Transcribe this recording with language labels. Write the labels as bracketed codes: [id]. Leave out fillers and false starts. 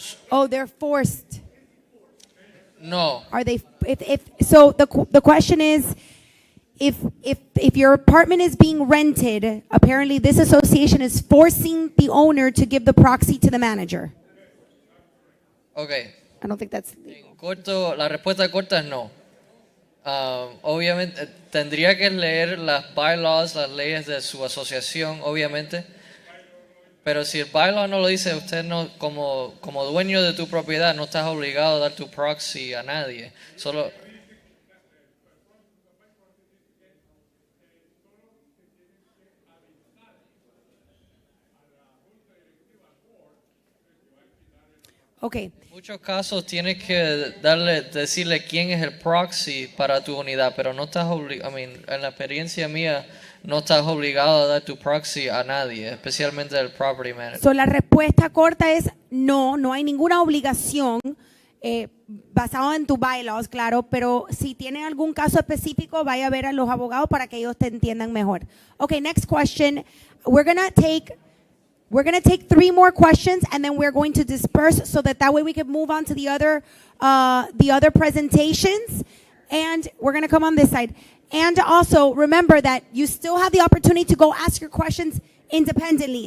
[en] Oh, they're forced. No. Are they? So the question is, if your apartment is being rented, apparently this association is forcing the owner to give the proxy to the manager. Okay. I don't think that's. [es] Corto, la respuesta corta es no. Obviamente tendría que leer las bylaws, las leyes de su asociación, obviamente. Pero si el bylaw no lo dice, usted no, como dueño de tu propiedad, no estás obligado a dar tu proxy a nadie. Solo. Okay. En muchos casos tienes que decirle quién es el proxy para tu unidad, pero no estás obligado, en la experiencia mía, no estás obligado a dar tu proxy a nadie, especialmente el property manager. So la respuesta corta es no, no hay ninguna obligación basado en tu bylaws, claro, pero si tiene algún caso específico, vaya a ver a los abogados para que ellos te entiendan mejor. [en] Okay, next question. We're gonna take 3 more questions, and then we're going to disperse so that way we can move on to the other presentations. And we're going to come on this side. And also remember that you still have the opportunity to go ask your questions independently.